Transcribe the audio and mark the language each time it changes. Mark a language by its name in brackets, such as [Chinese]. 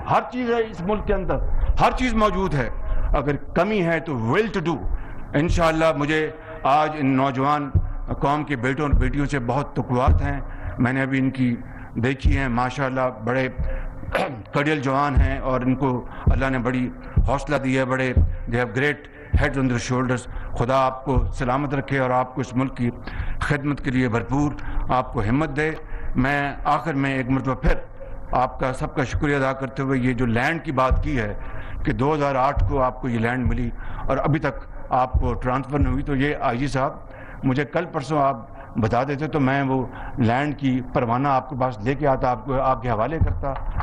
[Urdu] ہر چیز ہے اس ملک کے اندر, ہر چیز موجود ہے. اگر کمی ہے تو [English] will to do. [Urdu] انشاءاللہ مجھے آج ان نوجوان قوم کے بیٹوں اور بیٹیوں سے بہت توقعات ہیں. میں نے ابھی ان کی دیکھی ہیں, ماشاءاللہ بڑے کڑیل جوان ہیں اور ان کو اللہ نے بڑی حوصلہ دی ہے. [English] بڑے they have great heads on their shoulders. [Urdu] خدا آپ کو سلامت رکھے اور آپ کو اس ملک کی خدمت کے لیے بھرپور آپ کو ہمت دے. میں آخر میں ایک مرتبہ پھر آپ کا سب کا شکریہ ادا کرتے ہوئے یہ جو لینڈ کی بات کی ہے کہ 2008 کو آپ کو یہ لینڈ ملی اور ابھی تک آپ کو ٹرانسفر نہیں ہوئی, تو یہ آئی جی صاحب مجھے کل پرسوں آپ بتا دیتے تو میں وہ لینڈ کی پروانہ آپ کے پاس لے کے آتا, آپ کو آپ کے حوالے کرتا.